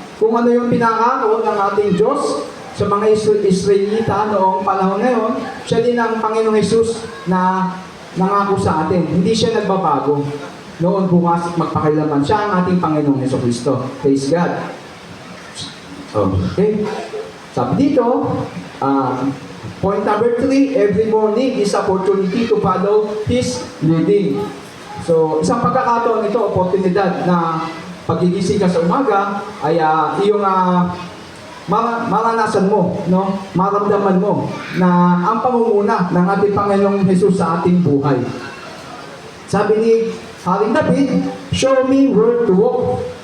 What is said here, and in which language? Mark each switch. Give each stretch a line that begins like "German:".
Filipino: Kung ano yung pinangako ng ating Diyos sa mga Israelita noong panahon ngayon, siya din ang Panginoong Jesus na nangako sa atin. Hindi siya nagbabago. Noon bukas at magpakailanman, siya ang ating Panginoong Jesucristo.
English: Praise God. Okay.
Filipino: Sabi dito,
English: point number 3, every morning is opportunity to follow His leading.
Filipino: So, isang pagkakataon ito, oportunidad na pagigising ka sa umaga, ay iyong maranasan mo, no? Maramdaman mo na ang pangunguna ng ating Panginoong Jesus sa ating buhay. Sabi ni Haring David,
English: show me where to walk.